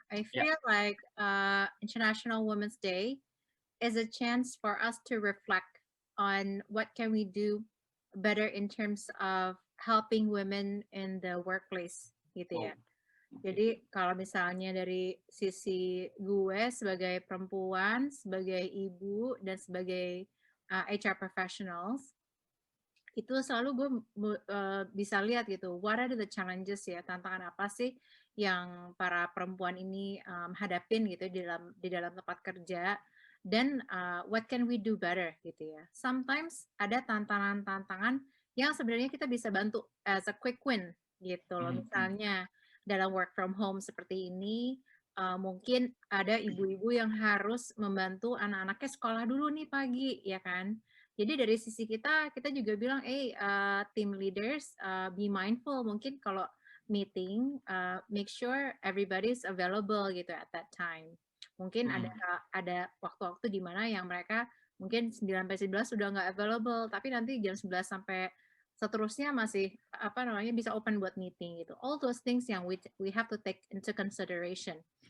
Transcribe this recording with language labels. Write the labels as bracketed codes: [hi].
[en] I feel like International Women's Day is a chance for us to reflect on what can we do better in terms of helping women in the workplace [id] gitu ya. Jadi kalau misalnya dari sisi gue sebagai perempuan, sebagai ibu, dan sebagai HR professionals, itu selalu gue bisa lihat gitu, [en] what are the challenges [id] ya, tantangan apa sih yang para perempuan ini hadapin gitu di dalam tempat kerja, dan [en] what can we do better [id] gitu ya. Sometimes ada tantangan-tantangan yang sebenarnya kita bisa bantu [en] as a quick win [id] gitu loh. Misalnya dalam work from home seperti ini, mungkin ada ibu-ibu yang harus membantu anak-anaknya sekolah dulu nih pagi ya kan. Jadi dari sisi kita juga bilang, [en] team leaders, be mindful, [id] mungkin kalau [en] meeting, make sure everybody's available gitu at that time. [id] Mungkin ada waktu-waktu di mana yang mereka mungkin 9 sampai 11 sudah nggak available, tapi nanti jam 11 sampai seterusnya masih bisa open buat meeting gitu. [en] All those things yang we have to take into consideration.